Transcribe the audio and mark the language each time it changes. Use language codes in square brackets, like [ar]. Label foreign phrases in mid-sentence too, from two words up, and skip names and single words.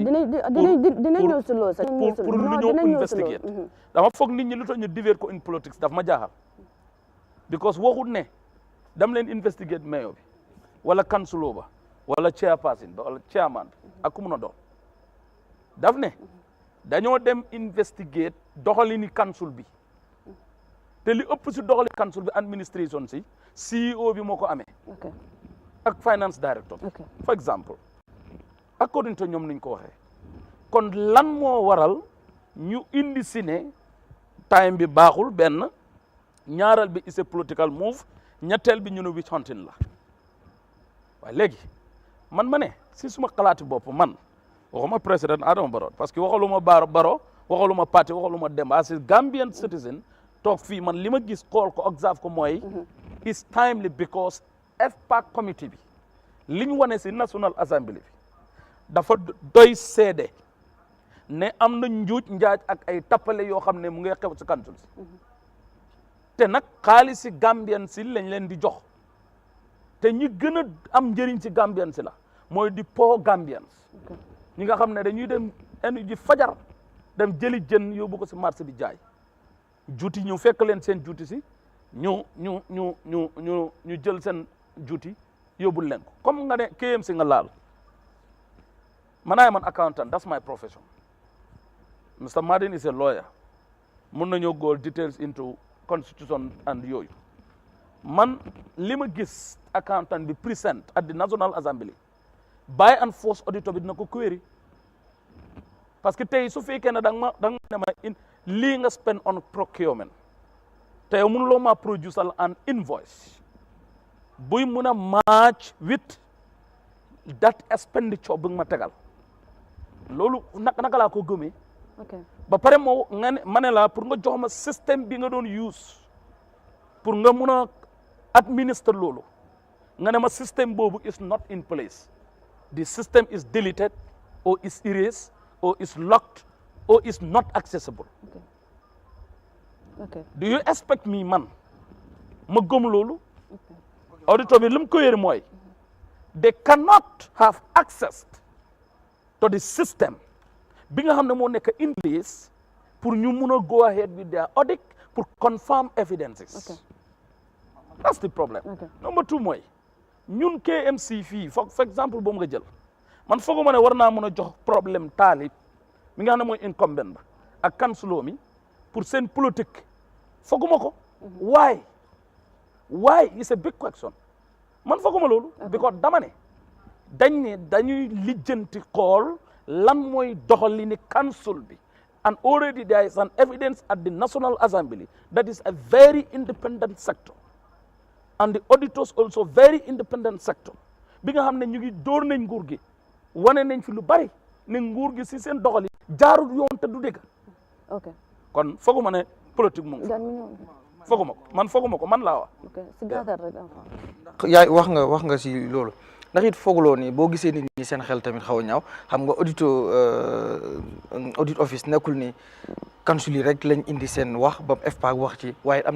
[wo] dina ñëw si loolu sax pour lu ñëw investigate dama foog nit ñi lu tax ñu divert ko [en] in politics [wo] daf ma jaaxal because waxut ne dam leen investigate mayo bi wala councilor ba wala chairperson ba wala chairman bi ak ku mun a doon daf ne dañoo dem investigate doxalini council bi te li ëpp si doxali council bi administration si CEO bi moo ko amee ak [en] finance director for example according to [wo] ñoom niñ ko waxee kon lan moo waral ñu indi si ne time bi baaxul benn ñaaral bi [en] is a political move [wo] ñetteel bi ñu ne witch hunting la waaye léegi man ma ne si suma xalaati bopp man waxuma président Adama Barrow [fr] parce que [wo] waxaluma Barrow waxaluma parti waxaluma Demba [en] as a Gambian citizen [wo] toog fii man li ma gis xool ko observe ko mooy [en] is timely because FPAC committee [wo] bi li ñu wane si National Assembly bi dafa doy seede ne am na njuuj njaaj ak ay tappale yoo xam ne mu ngi xew si council si te nag xaalis si Gambian si lañ leen di jox te ñi gën a am njëriñ si Gambian si la mooy di poor Gambians ñi nga xam ne dañuy dem enu ji fajar dem jëli jën yóbbu ko si marché bi jaay juuti ñu fekk leen seen juuti si ñu jël seen juuti yóbbul leen ko comme nga ne KMC nga laal man [en] accountant that's my profession Mr. Martin is a lawyer [wo] mun nañoo [en] go details into constitution and [wo] yooyu man li ma gis accountant bi [en] present at the National Assembly by and force [wo] auditor bi dina ko query [fr] parce que [wo] tey su fekkee ne da nga ne ma lii nga [en] spend on procurement [wo] te yow mënuloo ma [en] produce an [wo] invoice buy mun a [en] match with that expenditure [wo] bi nga ma tegal loolu naka laa ko gëmee ba pare moo nga ne ma ne la pour nga jox ma système bi nga doon use pour nga mun a administre loolu nga ne ma système boobu [en] is not in place the system is deleted or is erased or is locked or is not accessible do you expect me [wo] man ma gëm loolu auditor bi li mu ko yëri mooy [en] they cannot have access to the system [wo] bi nga xam ne moo nekk [en] in place [wo] pour ñu mun a [en] go ahead with their audit [wo] pour [en] confirm evidences that's the problem number two [wo] mooy ñun KMC fii [en] for example [wo] boobu nga jël man fooguma ne war naa mën a jox problème taalib mi nga xam ne mooy incumbent ba ak councilor mi pour seen politique fooguma ko [en] why is a big question [wo] man fooguma loolu because dama ne dañ ne dañuy lijjanti xool lan mooy doxalini council bi, [en] and already there is an evidence at the National Assembly that is a very independent sector, [wo] and the auditors also very independent sector bi nga xam ne ñu ngi dóor nañ nguur gi wane nañ fi lu bari ne nguur gi si seen doxali jaarul yoon te du dégg. ok kon fooguma ne politique mu ngi fooguma ko man laa wax. ok si gàttal rek yaay wax nga si loolu ndax it fooguloo ni boo gisee nit ñi seen xel tamit xaw a ñaaw xam nga [en] audit office [wo] nekkul ni council yi rek lañ indi seen wax ba FPAC wax ci waaye am na